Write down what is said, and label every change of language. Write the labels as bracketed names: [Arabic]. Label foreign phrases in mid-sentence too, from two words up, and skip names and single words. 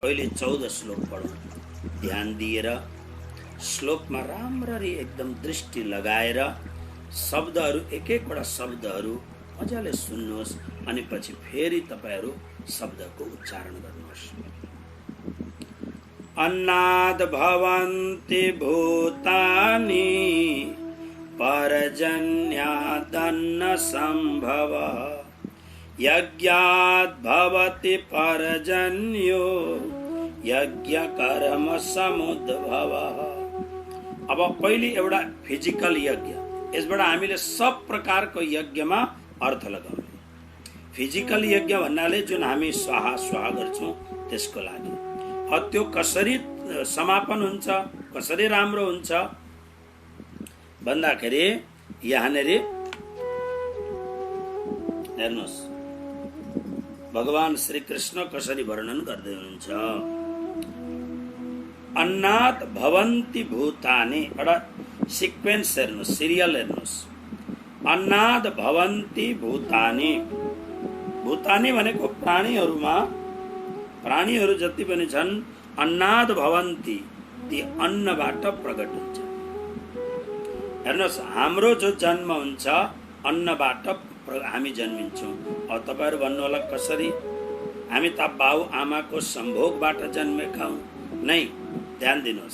[Nepali] पहिले 14 श्लोक पढौँ। ध्यान दिएर श्लोकमा राम्ररी एकदम दृष्टि लगाएर शब्दहरू एक एकवटा शब्दहरू मजाले सुन्नुहोस् अनि पछि फेरि तपाईहरू शब्दको उच्चारण गर्नुहोस्। [Sanskrit] अन्नाद भवन्ति भूतानि पर्जन्यादन्न सम्भव यज्ञात् भवति पर्जन्यो यज्ञ कर्म समुद्भव। [Nepali] अब पहिले एउटा फिजिकल यज्ञ, यसबाट हामीले सब प्रकारको यज्ञमा अर्थ लगाउने। फिजिकल यज्ञ भन्नाले जुन हामी स्वाहा स्वाहा गर्छौं त्यसको लागि। त्यो कसरी समापन हुन्छ, कसरी राम्रो हुन्छ भन्दाखेरि यहाँनेर हेर्नुहोस् भगवान श्री कृष्ण कसरी वर्णन गर्दै हुनुहुन्छ। [Sanskrit] अन्नात् भवन्ति भूतानि, [Nepali] एउटा सिक्वेन्स हेर्नुहोस्, सिरियल हेर्नुहोस्। [Sanskrit] अन्नात् भवन्ति भूतानि, [Nepali] भूतानि भनेको प्राणीहरूमा, प्राणीहरू जति पनि छन् [Sanskrit] अन्नात् भवन्ति, [Nepali] ती अन्नबाट प्रकट हुन्छ। हेर्नुहोस् हाम्रो जो जन्म हुन्छ अन्नबाट हामी जन्मिन्छौँ। अब तपाईहरु भन्नु होला कसरी? हामी त बाउ आमाको सम्भोगबाट जन्मेका हौं। नै, ध्यान दिनुहोस्।